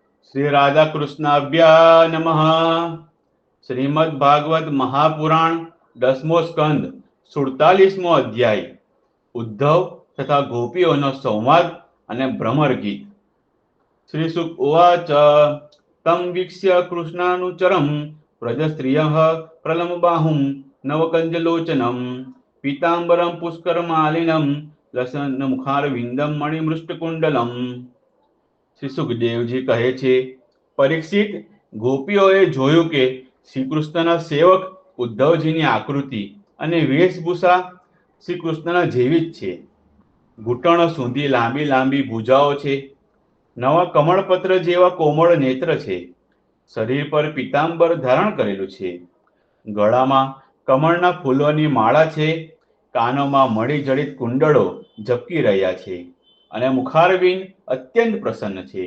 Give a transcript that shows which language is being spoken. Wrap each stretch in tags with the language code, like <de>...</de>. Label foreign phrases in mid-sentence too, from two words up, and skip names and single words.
<sa>श्री राधा कृष्णाभ्या नमः।</sa> <gu>શ્રીમદ્ ભાગવત મહાપુરાણ 10મો સ્કંદ 47મો અધ્યાય ઉદ્ધવ તથા ગોપીઓનો સંવાદ અને ભ્રમર ગીત।</gu> <sa>श्री शुक उवाच तं वीक्ष्य कृष्णानुचरं व्रजस्त्रियः प्रलम्बाहुं नवकञ्जलोचनं पीताम्बरं पुष्करमालिनं लसन्मुखारविन्दं मणिमृष्टकुण्डलम्।</sa> <gu>શ્રી સુખદેવજી કહે છે, પરીક્ષિત, ગોપીઓએ જોયું કે શ્રી કૃષ્ણના સેવક ઉદ્ધવજીની આકૃતિ અને વેશભૂષા શ્રી કૃષ્ણના જેવી જ છે। ઘૂંટણો સુધી લાંબી લાંબી ભુજાઓ છે, નવા કમળપત્ર જેવા કોમળ નેત્ર છે, શરીર પર પીતાંબર ધારણ કરેલું છે, ગળામાં કમળના ફૂલોની માળા છે, કાનોમાં મણિજડિત કુંડળો ઝબકી રહ્યા છે અને મુખારવિંદ અત્યંત પ્રસન્ન છે।</gu>